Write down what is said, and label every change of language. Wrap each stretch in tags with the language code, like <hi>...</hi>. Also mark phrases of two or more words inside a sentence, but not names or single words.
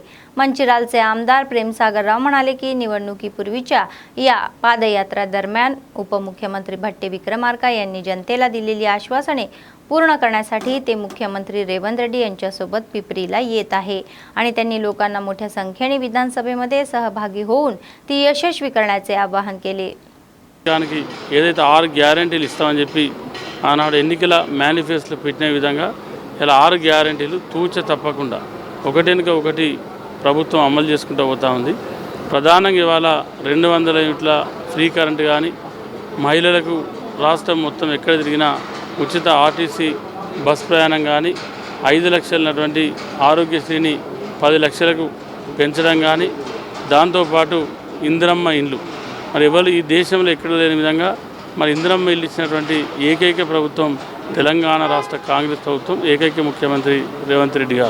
<mr>मंचिरालचे आमदार प्रेमसागरराव म्हणाले की निवडणुकीपूर्वीच्या या पादयात्रा दरम्यान उपमुख्यमंत्री भट्टे विक्रमार्का यांनी जनतेला दिलेली आश्वासने पूर्ण करण्यासाठी ते मुख्यमंत्री रेवंत रेड्डी यांच्यासोबत पिपरीला येत आहे आणि त्यांनी लोकांना मोठ्या संख्येने विधानसभेमध्ये सहभागी होऊन ती यशस्वी करण्याचे आवाहन केले.</mr> <te>ఏదైతే 6 గ్యారెంటీలు ఇస్తామని చెప్పి ఆనాడు ఎన్నికల మేనిఫెస్టోలో పెట్టిన విధంగా ఇలా 6 గ్యారెంటీలు తూచ తప్పకుండా ఒకటెనుక ఒకటి ప్రభుత్వం అమలు చేసుకుంటూ పోతా ఉంది. ప్రధానంగా ఇవాళ 200 యూనిట్ల ఫ్రీ కరెంట్ కానీ, మహిళలకు రాష్ట్రం మొత్తం ఎక్కడ తిరిగినా ఉచిత ఆర్టీసీ బస్ ప్రయాణం కానీ, 5 లక్షలటువంటి ఆరోగ్యశ్రీని 10 లక్షలకు పెంచడం కానీ, దాంతోపాటు ఇందిరమ్మ ఇండ్లు మరి ఎవరు ఈ దేశంలో ఎక్కడ లేని విధంగా మరి ఇందిరమ్మ ఇల్లు ఇచ్చినటువంటి ఏకైక ప్రభుత్వం తెలంగాణ రాష్ట్ర కాంగ్రెస్ ప్రభుత్వం, ఏకైక ముఖ్యమంత్రి రేవంత్ రెడ్డి గారు.</te>